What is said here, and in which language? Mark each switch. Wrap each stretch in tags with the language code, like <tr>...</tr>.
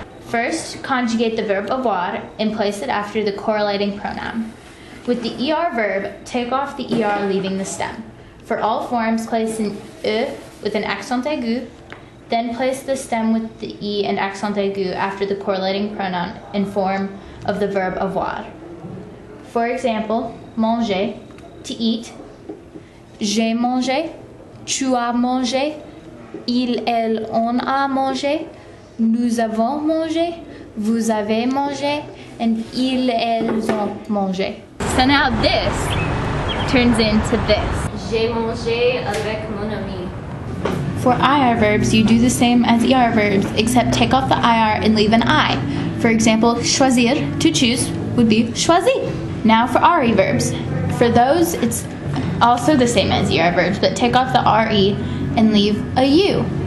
<en>First, conjugate the verb avoir and place it after the correlating pronoun. With the ER verb, take off the ER leaving the stem. For all forms, place an E with an accent aigu, then place the stem with the E and accent aigu after the correlating pronoun in form of the verb avoir. For example, manger, to eat,</en> <fr>j'ai mangé, tu as mangé, il, elle, on a mangé, nous avons mangé, vous avez mangé,</fr> <en>and</en> <fr>ils, elles ont mangé.</fr> <en>So now this turns into this.</en> <fr>J'ai mangé avec mon ami.</fr> <en>For IR verbs, you do the same as ER verbs, except take off the IR and leave an I. For example, choisir, to choose, would be choisi. Now for RE verbs. For those, it's also the same as ER verbs, but take off the RE and leave a U.</en>